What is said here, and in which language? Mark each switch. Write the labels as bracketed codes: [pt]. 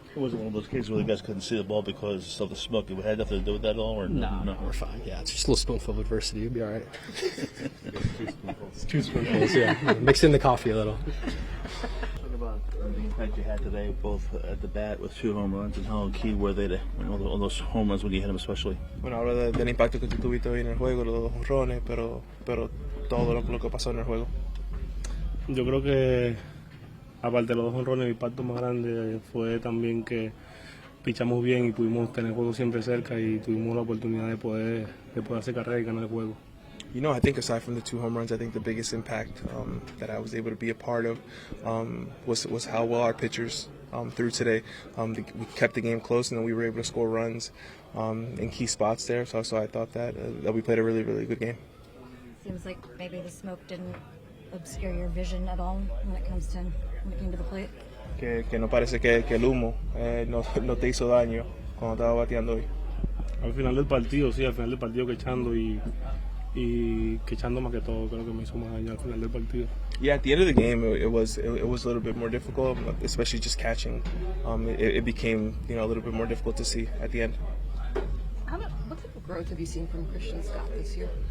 [en] It wasn't one of those cases where the guys couldn't see the ball because of the smoke. It had nothing to do with that at all, or no, we're fine. Yeah, it's just a little spoonful of adversity. You'll be all right. Two spoonfuls. Yeah, mix in the coffee a little. Talk about the impact you had today, both at the bat with 2 home runs, and how key were they to all those home runs when you hit them, especially? [es] Bueno, hablo del impacto que tú tuviste hoy en el juego, los 2 jonrones, pero todo lo que pasó en el juego. Yo creo que aparte de los 2 jonrones, el impacto más grande fue también que pichamos bien y pudimos tener el juego siempre cerca y tuvimos la oportunidad de poder hacer carrera y ganar el juego. [en] I think aside from the 2 home runs, I think the biggest impact that I was able to be a part of was how well our pitchers threw today. We kept the game close, and then we were able to score runs in key spots there. So I thought that we played a really, really good game. Seems like maybe the smoke didn't obscure your vision at all when it came to the plate. [es] Que no parece que el humo no te hizo daño cuando estaba bateando hoy. Al final del partido que echando y que echando más que todo, creo que me hizo más daño al final del partido. [en] Yeah, at the end of the game, it was a little bit more difficult, especially just catching. It became a little bit more difficult to see at the end. What type of growth have you seen from Christian Scott this year?